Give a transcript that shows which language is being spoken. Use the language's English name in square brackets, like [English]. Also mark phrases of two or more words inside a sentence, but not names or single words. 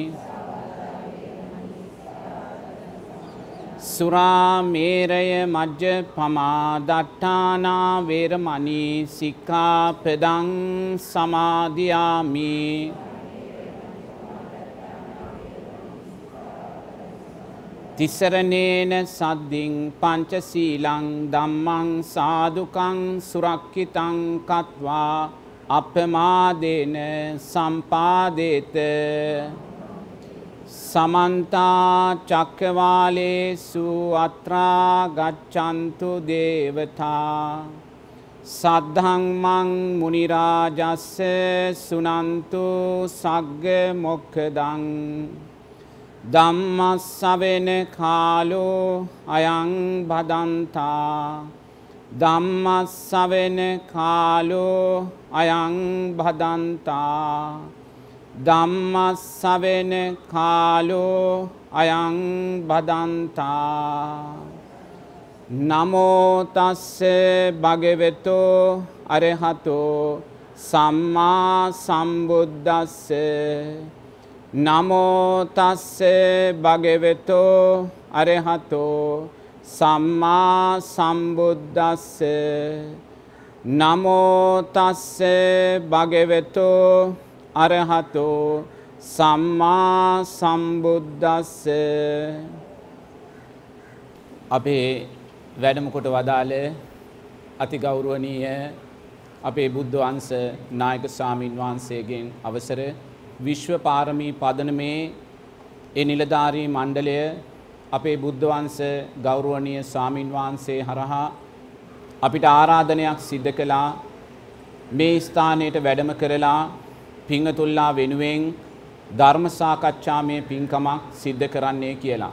[Pali] සුරාමේරය මජ්ජපමා දට්ඨානා වේරමණී සික්ඛාපදං සමාදියාමි තිසරණේන සද්දින් පංචශීලං ධම්මං සාදුකං සුරක්ඛිතං කତ୍වා අපමාදේන සම්පාදේත සමන්තා චක්කවාලේසු අත්‍රා ගච්ඡන්තු දේවතා සද්ධම්මං මුනි රාජස්ස සුනන්තු සග්ග මොක්ඛදං ධම්මස්සවෙන කාලෝ අයං භදන්තා ධම්මස්සවෙන කාලෝ අයං භදන්තා ධම්මස්සවෙන කාලෝ අයං භදන්තා නමෝ තස්ස භගවතෝ අරහතෝ සම්මා සම්බුද්දස්ස නමෝ තස්ස භගවතෝ අරහතෝ සම්මා සම්බුද්දස්ස නමෝ තස්ස භගවතෝ අරහතෝ සම්මා සම්බුද්දස්ස අපේ [Sinhala] වැඩම කොට වදාළ අතිගෞරවනීය අපේ බුද්ධ වංශ නායක ස්වාමින් වහන්සේගෙන් අවසර විශ්ව පාරමී පදනමේ ඒ නිලධාරී මණ්ඩලය අපේ බුද්ධ වංශ ගෞරවනීය ස්වාමින් වහන්සේ හරහා අපිට ආරාධනයක් සිද්ධ කළා මේ ස්ථානයට වැඩම කරලා පිංගතුල්ලා වෙනුවෙන් ධර්ම සාකච්ඡාමය පින්කමක් සිද්ධ කරන්නේ කියලා.